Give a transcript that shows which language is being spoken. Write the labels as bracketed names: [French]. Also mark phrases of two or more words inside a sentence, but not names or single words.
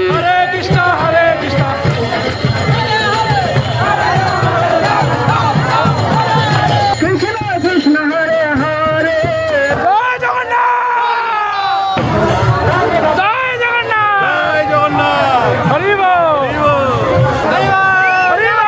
[Bangla] হরে কৃষ্ণ হরে কৃষ্ণ Krishna Krishna Hare Hare জয় জগন্নাথ! জয় জগন্নাথ! জয় জগন্নাথ! হরি বল! হরি বল!